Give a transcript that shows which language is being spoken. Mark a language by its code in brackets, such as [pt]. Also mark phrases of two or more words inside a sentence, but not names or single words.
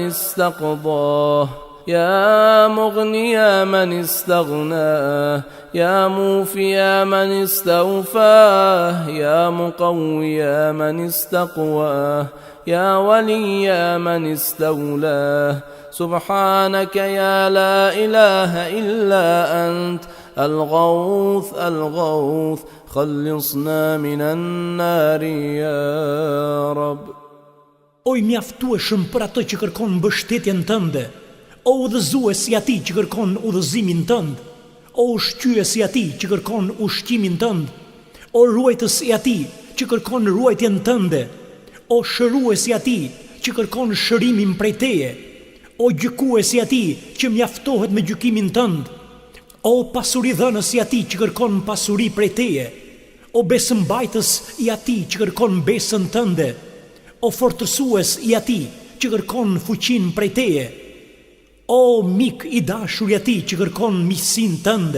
[ar] استقضاه يا مغني من استغناه يا موفي من استوفاه يا مقوي من استقواه يا ولي من استولاه سبحانك يا لا إله إلا أنت الغوث الغوث خلصنا من النار يا رب. [sq] Oj mjaftueshëm për ato që kërkon mbështetjen tënde, o udhëzuesi i atij që kërkon udhëzimin tënd, o ushqyesi i atij që kërkon ushqimin tënd, o ruajtës i atij që kërkon ruajtjen tënde, o shëruesi i atij që kërkon shërimin prej teje, o gjykuesi i atij që mjaftohet me gjykimin tënd, o pasuridhënës i atij që kërkon pasuri prej teje, o besëmbajtës i atij që kërkon besën tënde, o fortësues i atij që kërkon fuqin prej teje, o mik i dashur i atij që kërkon miqsinë tënde.